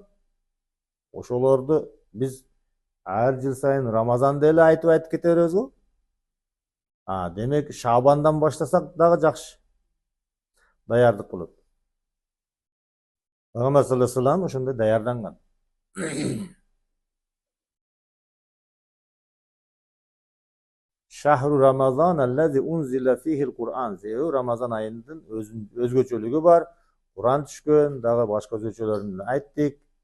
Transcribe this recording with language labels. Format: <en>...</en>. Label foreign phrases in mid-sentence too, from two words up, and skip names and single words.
<ky>Ошолорду биз ар жыл сайын Рамазанда эле айтып кете беребиз го. Демек Шабандан баштасак дагы жакшы. Даярдык болот. Пайгамбар</ky> <ar>صلى الله عليه وسلم</ar> <ky>ошондой даярданган.</ky> <ar>شهر رمضان الذي أنزل فيه القرآن.</ar> <ky>Рамазан айынын өзгөчөлүгү бар. Кур'ан түшкөн, дагы башка өзгөчөлөрүн айттык.</ky>